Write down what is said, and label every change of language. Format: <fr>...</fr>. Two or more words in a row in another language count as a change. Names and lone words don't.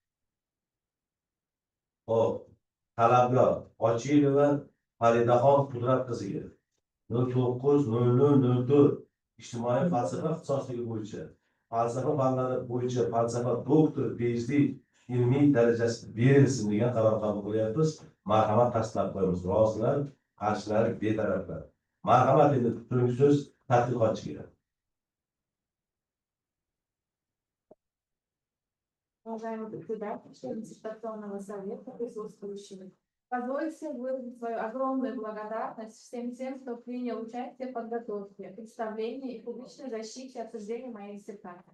<uz>Hop, talabgor Ochilova Faridaxon Qudrat qiziga 09/00/04 ijtimoiy falsafa ixtisosligi bo'yicha falsafa fanlari bo'yicha falsafa doktor PhD ilmiy darajasi berilsin degan qaror qabul qilyapmiz. Marhamat, tasdiqlab qo'yamiz. Rozilar, qarshilar, betaraflar. Marhamat, endi so'nggi so'z tadqiqotchiga.</uz> <ru>Уважаемый председатель, член диссертационного совета, присутствующие, позвольте выразить свою огромную благодарность всем тем, кто принял участие в подготовке, представлении и публичной защите и обсуждении моей диссертации.</ru>